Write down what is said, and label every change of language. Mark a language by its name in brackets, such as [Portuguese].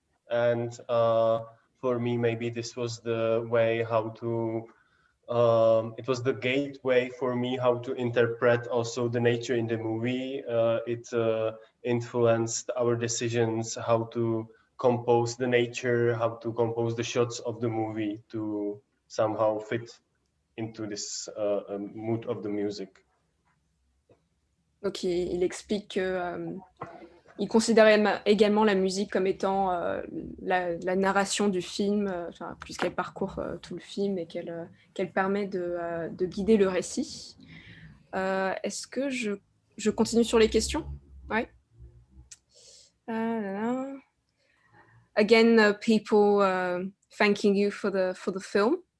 [English] And for me, maybe this was the way how to, it was the gateway for me how to interpret also the nature in the movie. It influenced our decisions, how to compose the nature, how to compose the shots of the movie to somehow fit into this mood of the music. [French] Donc il explique que il considérait également la musique comme étant la narration du film, puisqu'elle parcourt tout le film et qu'elle permet de guider le récit. Est-ce que je continue sur les questions? Oui. [English] Again, people thanking you for the film.